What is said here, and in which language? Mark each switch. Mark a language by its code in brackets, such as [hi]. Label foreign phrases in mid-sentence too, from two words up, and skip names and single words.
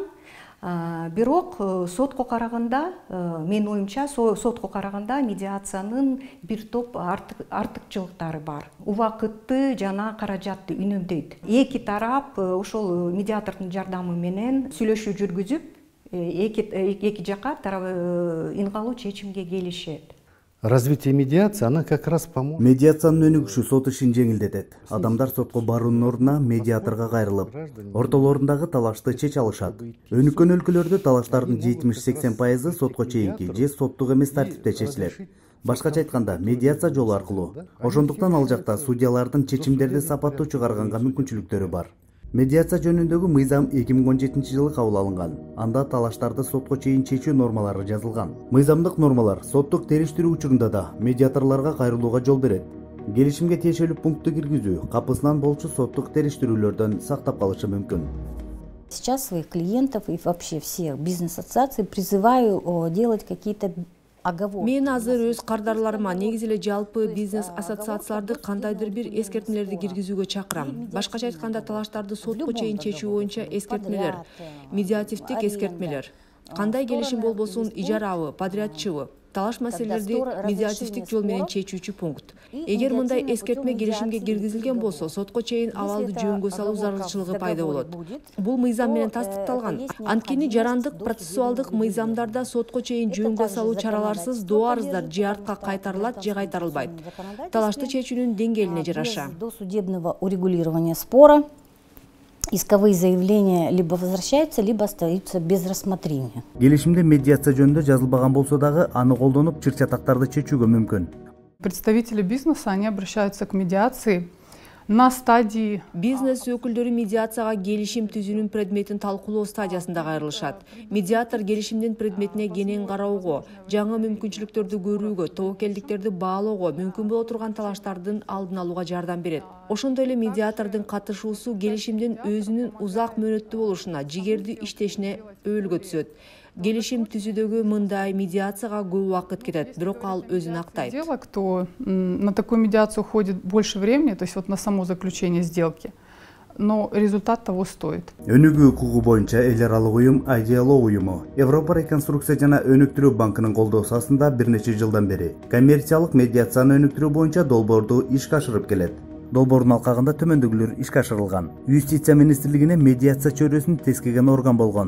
[ky] Бирок сотко караганда, менин оюмча, сотко караганда медиациянын бир топ артыкчылыктары бар. Убакытты жана каражатты үнөмдөйт. Эки тарап ошол медиатордун жардамы менен сүйлөшүү жүргүзүп, эки жака ын калуу чечимге келишет. [ru] Развитие медиации, она как раз поможет. [ky] Медиациянын өнүгүшү сот ишин жеңилдетет. Адамдар сотко баруунун ордуна медиаторго кайрылып, ортолорундагы талашты чече алышат. Өнүккөн өлкөлөрдө талаштардын 70-80% сотко чейинки же соттук эмес тартипте чечилет. Башкача айтканда, медиация жолу аркылуу. Ошондуктан ал жакта судьялардын чечимдерди сапаттуу чыгарганга мүмкүнчүлүктөрү бар. Медиация жөнүндөгү мыйзам 2017 жылы кабыл алынган. Анда талаштарды сотко чейин чечүү нормалары жазылган. Мыйзамдык нормалар соттук териштирүү учурунда да медиаторлорго кайрылууга жол берет. Келишимге тиешелүү пунктту киргизүү капысынан болчу соттук териштирүүлөрдөн сактап калышы мүмкүн. [ru] Сейчас своих клиентов и вообще всех бизнес-ассоциаций призываю делать какие-то [ky] Мен азыр өз кардарларыма негизи эле жалпы бизнес ассоциацияларды кандайдыр бир эскертмелерди киргизүүгө чакырам. Башкача айтканда, талаштарды сотко чейин чечүү боюнча эскертмелер, медиативдик эскертмелер. Кандай келишим болбосун, ижарабы, подрядчыбы, талаш маселелерди медиативдик жол менен чечүүчү пункт. Эгер мындай эскертме келишимге киргизилген болсо, сотко чейин абалды жөнгө салуу зарылчылыгы пайда болот. Бул мыйзам менен тастыкталган. Анткени жарандык процессуалдык мыйзамдарда сотко чейин жөнгө салуу чараларсыз доо арыздар же артка кайтарылат же кайтарылбайт. Талашты чечүүнүн деңгээлине жараша. [ru] До судебного урегулирования спора исковые заявления либо возвращаются, либо остаются без рассмотрения. [ky] Келишимде медиация жөнүндө жазылбаган болсо дагы аны колдонуп чыр-чатактарды чечүүгө мүмкүн. [ru] Представители бизнеса, они обращаются к медиации на стадии. [ky] Бизнес өкүлдөрү медиацияга келишим түзүүнүн предметин талкуулоо стадиясында кайрылышат. Медиатор келишимдин предметине кенен кароого, жаңы мүмкүнчүлүктөрдү көрүүгө, тобокелдиктерди баалоого, мүмкүн боло турган талаштардын алдын алууга жардам берет. Ошондой эле медиатордун катышуусу келишимдин өзүнүн узак мөөнөттүү болушуна, жигердүү иштешине өбөлгө түзөт. Келишим түзүүдөгү мындай медиацияга көп убакыт кетет, бирок ал өзүн актайт. [ru] Дело, кто на такую медиацию уходит больше времени, то есть вот на само заключение сделки, но результат того стоит. [ky] Өнүгүү укугу боюнча эл аралык уюм IDLO уюму Европа реконструкция жана өнүктүрүү банкынын колдоосу астында бир нече жылдан бери коммерциялык медиацияны өнүктүрүү боюнча долбоорду ишке ашырып келет. Долбоордун алкагында төмөндөгүлөр ишке ашырылган. Юстиция министрлигине медиация чөйрөсүн тескеген орган болгон.